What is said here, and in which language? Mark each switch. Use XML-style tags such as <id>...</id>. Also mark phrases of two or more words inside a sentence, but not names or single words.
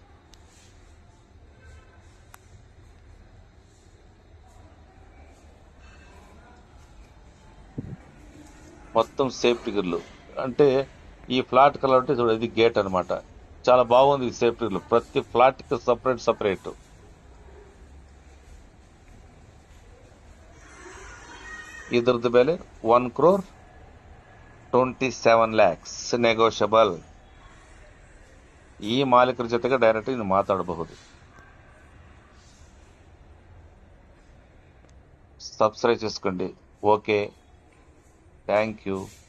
<te>మొత్తం సేఫ్టీ గిర్లు. అంటే ఈ ఫ్లాట్ కలర్ అంటే చూడ, ఇది గేట్ అనమాట. చాలా బాగుంది ఈ సేఫ్టీ గిర్లు. ప్రతి ఫ్లాట్కి సపరేట్.</te> <kn>ఇద్దరిది ಬೆಲೆ 1,27 lakhs ನೆಗೋಷಿಯಬಲ್. ಈ ಮಾಲೀಕರ ಜೊತೆಗೆ ಡೈರೆಕ್ಟ್ ಇನ್ನು ಮಾತಾಡಬಹುದು.</kn> <te>సబ్స్క్రైబ్ చేసుకోండి.</te> <en>okay, thank you.</en>